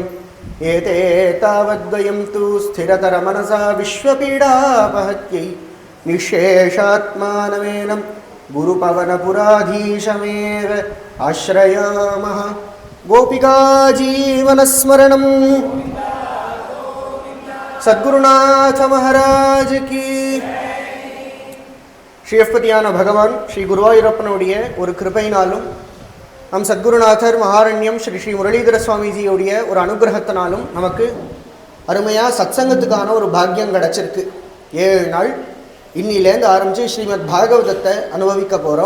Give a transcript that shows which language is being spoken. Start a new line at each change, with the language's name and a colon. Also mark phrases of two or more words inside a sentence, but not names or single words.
Sanskrit: एते तावद्वयं तु स्थिरतरमनसा विश्वपीडापहत्यै निःशेषात्मानमेनं गुरुपवनपुराधीशमेव आश्रयामः। गोपिका जीवनस्मरणं सद्गुरुनाथ महाराज की।
Tamil: ஸ்ரீயப்பதியான பகவான் ஸ்ரீ குருவாயூரப்பனுடைய ஒரு கிருபையினாலும் நம் சத்குருநாதர் மகாரண்யம் ஸ்ரீ ஸ்ரீ முரளிதர சுவாமிஜியோடைய ஒரு அனுகிரகத்தினாலும் நமக்கு அருமையாக சத்சங்கத்துக்கான ஒரு பாக்கியம் கிடச்சிருக்கு. 7 நாள் இன்னிலேருந்து ஆரம்பித்து ஸ்ரீமத் பாகவதத்தை அனுபவிக்க போகிறோம்.